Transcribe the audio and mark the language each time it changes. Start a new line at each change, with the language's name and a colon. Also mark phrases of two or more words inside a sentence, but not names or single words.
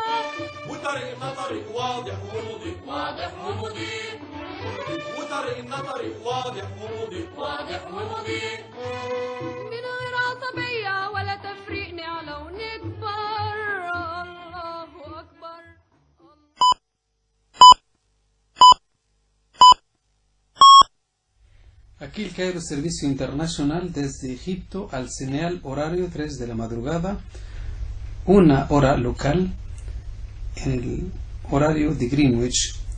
Arabic: وطريقنا طريق واضح ومضيء واضح ومضيء وطريقنا طريق واضح ومضيء واضح ومضيء من غير عطا عصبية ولا تفريق نعلى ونكبر. الله أكبر.
Spanish: Aquí el Cairo Servicio Internacional desde Egipto al señal horario 3 de la madrugada, una hora local, en el horario de Greenwich.